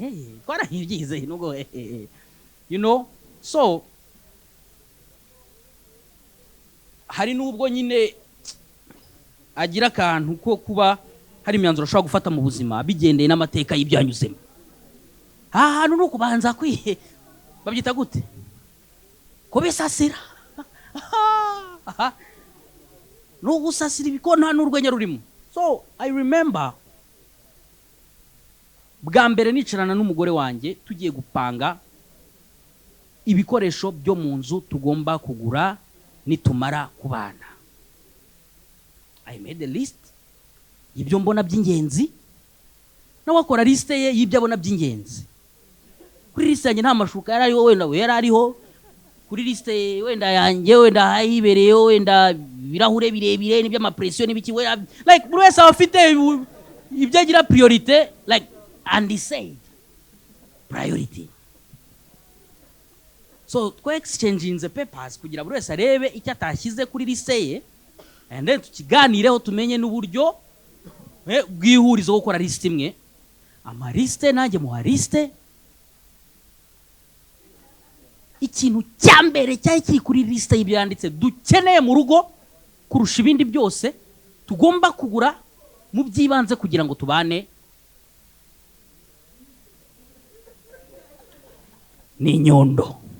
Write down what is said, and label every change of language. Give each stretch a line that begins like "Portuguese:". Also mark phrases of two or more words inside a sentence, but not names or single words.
Kinyarwanda: Twarahibyize nubwo so hari nubwo nyine agira akantu ko kuba hari imyanzuro ashobora gufata mu buzima bigendeye n'amateka y'ibyanyuzemo. Ahantu no kubanza kwihe babyita gute ko bisasira no gusasira ibikona n'urwenya rurimo.
English: So I remember
Kinyarwanda: bwa mbere nicarana n'umugore wanjye tugiye gupanga ibikoresho byo mu nzu tugomba kugura nitumara kubana.
English: I made a list
Kinyarwanda: y'ibyo mbona by'ingenzi, nawe akora liste ye y'ibyo abona by'ingenzi. Kuri liste yanjye nta mashuka yari ariho, wenda we yari ariho. Kuri liste wenda yanjye wenda hayibereyo wenda birahure birebire n'ibyo amapression n'ibiki, we like buri wese afite ibyo agira priorité,
English: like and he said priority.
Kinyarwanda: So twa
English: exchanging the papers
Kinyarwanda: kugira buri wese arebe icyo atashyize kuri liste ye,
English: and then
Kinyarwanda: tukiganireho tumenye n'uburyo bwihurizo gukora liste imwe. Ama liste nanjye muha liste. Ikintu cyambere cyari kiri kuri liste y'ibyo yanditse dukeneye mu rugo kurusha ibindi byose tugomba kugura mu byibanze kugira ngo tubane ni nyondo.